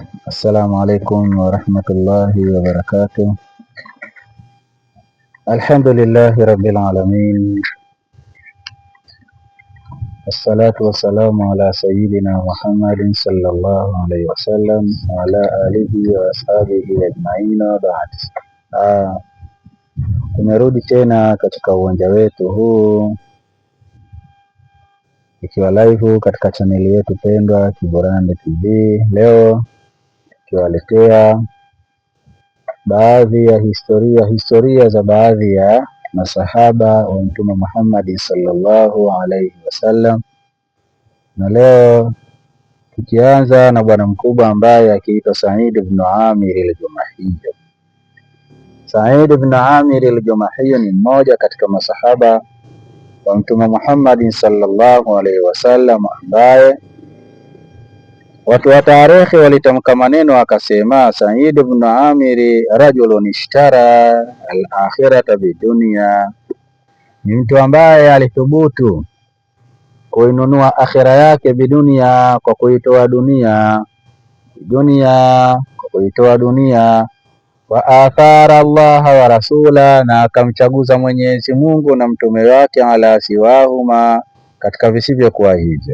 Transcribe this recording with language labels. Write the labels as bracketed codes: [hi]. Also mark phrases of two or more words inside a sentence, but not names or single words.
[ar] السلام عليكم ورحمة الله وبركاته. الحمد لله رب العالمين، الصلاة والسلام على سيدنا محمد صلى الله عليه وسلم وعلى آله وأصحابه أجمعين وبعد. [sw] Tumerudi tena katika uwanja wetu huu ikiwa live katika chaneli yetu pendwa Kiborandi TV. Leo tukiwaletea baadhi ya historia za baadhi ya masahaba wa Mtume Muhammad [ar] صلى الله عليه وسلم, [sw] na leo tukianza na bwana mkubwa ambaye akiitwa Said ibn Amir al-Jumahi. Said ibn Amir al-Jumahi ni mmoja katika masahaba wa Mtume Muhammad [ar] صلى الله عليه وسلم [sw] ambaye watu wa tarehe walitamka maneno akasema, [ar] Said ibn Amir rajulun اشترى الآخرة بالدنيا, [sw] ni mtu ambaye alithubutu kuinunua akhira yake bidunia, kwa kuitoa dunia, kwa kuitoa dunia, [ar] وآثر الله ورسوله, [sw] na akamchaguza Mwenyezi Mungu na mtume wake, [ar] على سواهما, [sw] katika visivyokuwa hivyo.